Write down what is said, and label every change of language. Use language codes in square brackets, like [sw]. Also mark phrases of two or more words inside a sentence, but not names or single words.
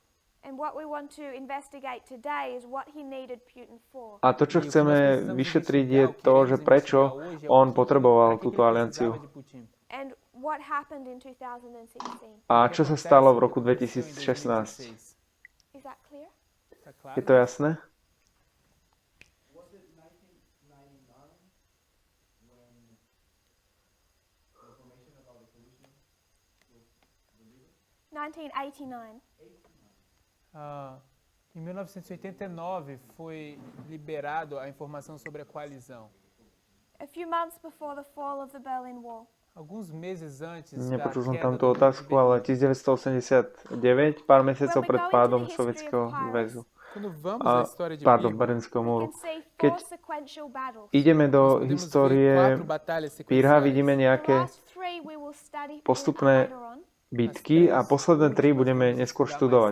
[sk] A to, čo chceme vyšetriť, je to, že prečo on potreboval túto alianciu. A čo sa stalo v roku 2016? Je to jasné? [pt] Em 1989 foi liberado a informação sobre a coalizão. [en] A few months before the fall of the Berlin Wall. [pt] Alguns meses antes [sk] Nepočul som tam tú otázku, ale 1989, pár mesiacov pred pádom Sovietskeho zväzu. Berlínskeho múru. Keď ideme do histórie Pírha, vidíme nejaké postupné bitky a posledné 3 budeme neskôr študovať.